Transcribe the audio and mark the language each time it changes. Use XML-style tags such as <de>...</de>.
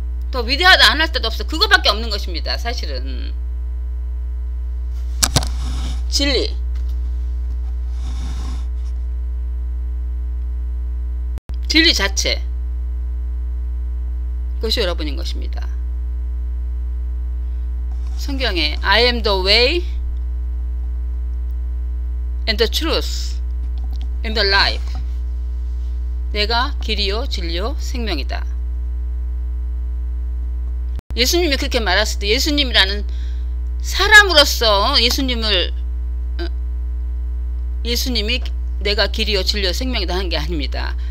<ko>더 위대하다 안 할 때도 없어. 그거밖에 없는 것입니다. 사실은. 진리. 진리 자체. 그것이 여러분인 것입니다. 성경에</ko> <en>I am the way and the truth and the life.</en> <ko>내가 길이요 진리요 생명이다. 예수님이 그렇게 말했을 때 예수님이라는 사람으로서 예수님이 내가 길이요 진리요 생명이다 하는 게 아닙니다.</ko>